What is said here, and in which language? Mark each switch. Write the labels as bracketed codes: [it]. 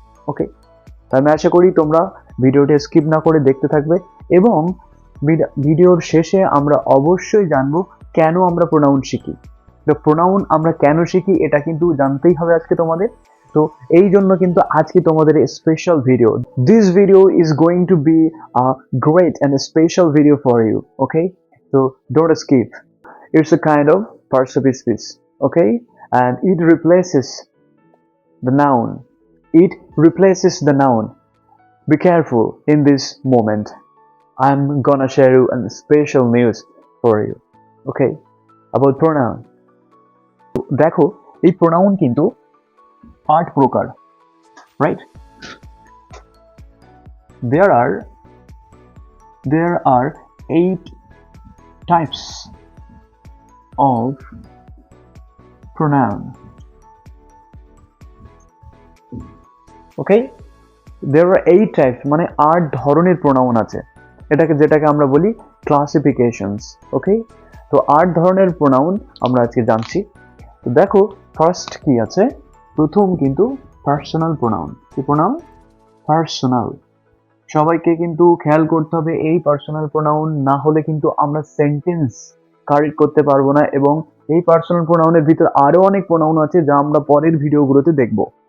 [bn] ওকে, আমি আশা করি তোমরা ভিডিওটি স্কিপ না করে দেখতে থাকবে এবং ভিডিওর শেষে আমরা অবশ্যই জানবো কেন আমরা pronoun শিখি। তো pronoun আমরা কেন শিখি এটা কিন্তু জানতেই হবে আজকে তোমাদের। তো এই জন্য কিন্তু আজকে তোমাদের special video. [en] This video is going to be a great and a special video for you. Okay, so don't skip. It's a kind of participle speech. Okay, and it replaces the noun. It replaces the noun. Be careful in this moment. I'm gonna share you a special news for you. Okay, about pronoun. [bn] দেখো, এই pronoun কিন্তু 8 প্রকার, right? [en] There are 8 types of pronoun. Okay, there are 8 types, [bn] মানে 8 ধরনের pronoun আছে। যেটাকে আমরা বলি classifications. Okay, তো 8 ধরনের pronoun আমরা আজকে জানছি। তো দেখো, ফার্স্ট কি আছে? প্রথম কিন্তু পার্সোনাল pronoun। কি pronoun? পার্সোনাল। সবাইকে কিন্তু খেয়াল করতে হবে, এই পার্সোনাল pronoun না হলে কিন্তু আমরা সেন্টেন্স কারেক্ট করতে পারবো না এবং এই পার্সোনাল pronoun-এর ভিতর আরো অনেক pronoun আছে যা আমরা পরের ভিডিওগুলোতে দেখব।